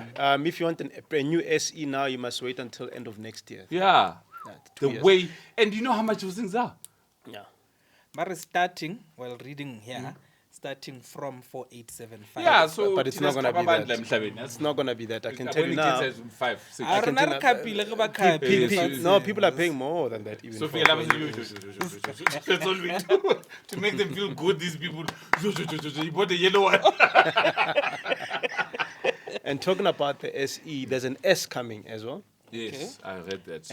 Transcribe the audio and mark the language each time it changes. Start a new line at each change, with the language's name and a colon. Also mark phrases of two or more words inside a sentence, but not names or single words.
English: If you want a new SE now, you must wait until end of next year. Yeah. Two The years. way, and you know how much those things are? Yeah. Mara starting, well, reading here, starting from 4875. Yeah, so But it's not gonna be that. It's It's not gonna be that. I can tell you now. 5, 6. I can don't tell know, you-
Southern Sotho: kapile, re ba kapi.
English: No, people are paying more than that. Even So for- that's all we do to make them feel good. These people, you bought the yellow one. And talking about the SE, there's an S coming as well. Yes, I read that. Yes.